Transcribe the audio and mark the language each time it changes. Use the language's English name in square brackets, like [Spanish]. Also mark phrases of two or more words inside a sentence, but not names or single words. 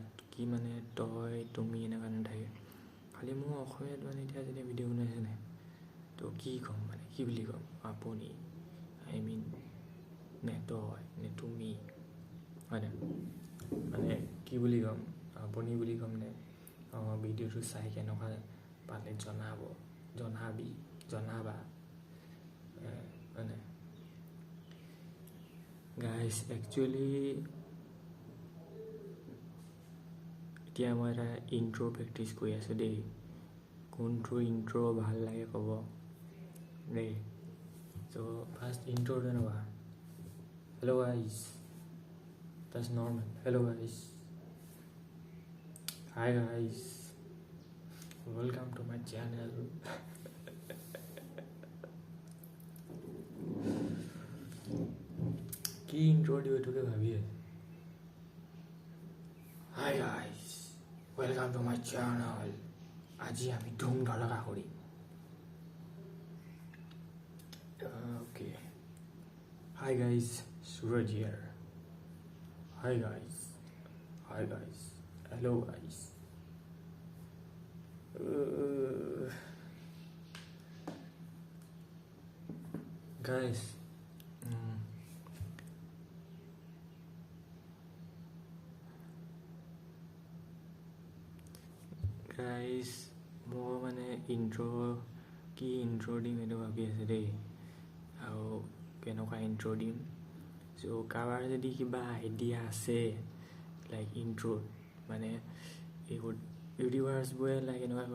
[Assamese] কি মানে তই তুমি এনেকুৱা নাথাকে খালি মোৰ অসমীয়াত মানে এতিয়া যেতিয়া ভিডিঅ' বনাইছে নাই তো কি ক'ম মানে কি বুলি ক'ম আপুনি [English] I mean [Assamese] নে তই নে তুমি হয় নাই মানে কি বুলি ক'ম আপুনি বুলি ক'ম নে ভিডিঅ'টো চাই কেনেকুৱা পালে জনাবা হয় নাই [English] guys actually [Assamese] এতিয়া মই এটা ইণ্ট্ৰ' প্ৰেক্টিচ কৰি আছোঁ দেই কোনটো ইণ্ট্ৰ' ভাল লাগে ক'ব দেই [English] so first intro' [Assamese] তেনেকুৱা [English] hello guys that's normal hello guys hi guys welcome to my channel [Assamese] কি ইন্ট্ৰ' দিও এইটোকে ভাবি আছে [English] hi guys welcome to my channel [Assamese] আজি আমি ধুম ধলকা কৰিম [English] okay hi guys Suraj here hi guys hello guys guys [Assamese] মই মানে ইণ্ট্ৰ' দিম এইটো ভাবি আছে দেই আৰু কেনেকুৱা ইণ্ট্ৰ' দিম চ' কাৰোবাৰ যদি কিবা আইডিয়া আছে [English] like intro' [Assamese] মানে এইবোৰ ইউটিউবাৰ্ছবোৰে লাইক এনেকুৱা কয়